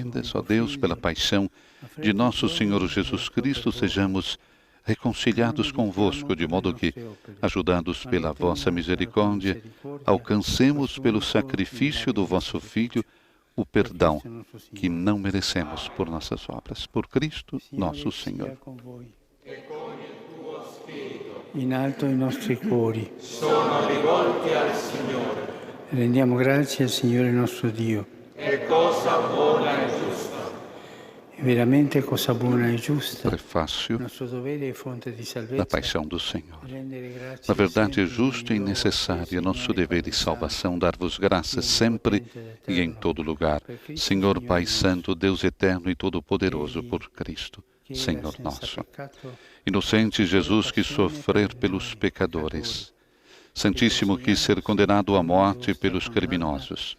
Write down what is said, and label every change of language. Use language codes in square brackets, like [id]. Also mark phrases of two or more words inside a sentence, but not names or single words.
[pt] Ó Deus, pela paixão de nosso Senhor Jesus Cristo, sejamos reconciliados convosco, de modo que, ajudados pela vossa misericórdia, alcancemos pelo sacrifício do vosso Filho o perdão que não merecemos por nossas obras. Por Cristo, nosso Senhor. [it] In alto i nostri cuori sono rivolti al Signore. Rendiamo grazie al Signore nostro Dio. È cosa buona e giusta. È veramente cosa buona e giusta. [pt] Prefácio [it] Nostro dovere e fonte di salvezza. [pt] da paixão do Senhor. Na verdade, é justo e necessário, nosso dever e salvação, dar-vos graças sempre e em todo lugar, Senhor Pai Santo, Deus eterno e todo-poderoso, por Cristo, Senhor nosso. Inocente Jesus, que sofrer pelos pecadores, Santíssimo, que ser condenado à morte pelos criminosos.